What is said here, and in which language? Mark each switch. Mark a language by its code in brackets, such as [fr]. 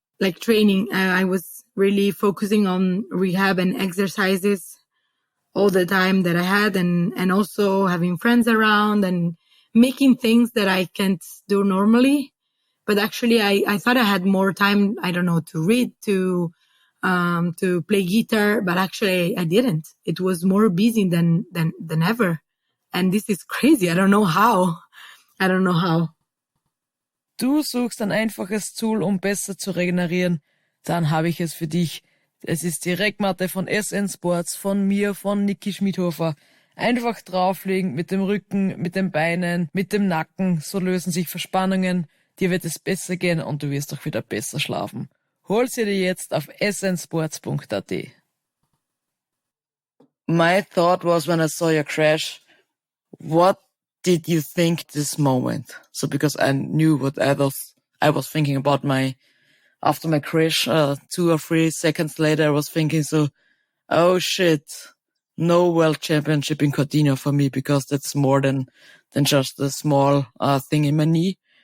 [en] I was really focusing on rehab and exercises all the time that I had, and also having friends around and making things that I can't do normally. But actually, I thought I had more time, I don't know, to read, to play guitar, but actually I didn't. It was more busy than ever. And this is crazy. I don't know how. [de] Du suchst ein einfaches Tool, um besser zu regenerieren, dann habe ich es für dich. Es ist die Reckmatte von Skisports, von mir, von Niki Schmidhofer. Einfach drauflegen mit dem Rücken, mit den Beinen, mit dem Nacken, so lösen sich Verspannungen. Dir wird es besser gehen und du wirst auch wieder besser schlafen. Hol sie dir jetzt auf skisports.at. [en] My thought was, when I saw your crash, what did you think this moment? So because I knew what I was thinking about after my crash, 2 or 3 seconds later, I was thinking, so, oh shit, no world championship in Cortina for me, because that's more than just a small thing in my knee.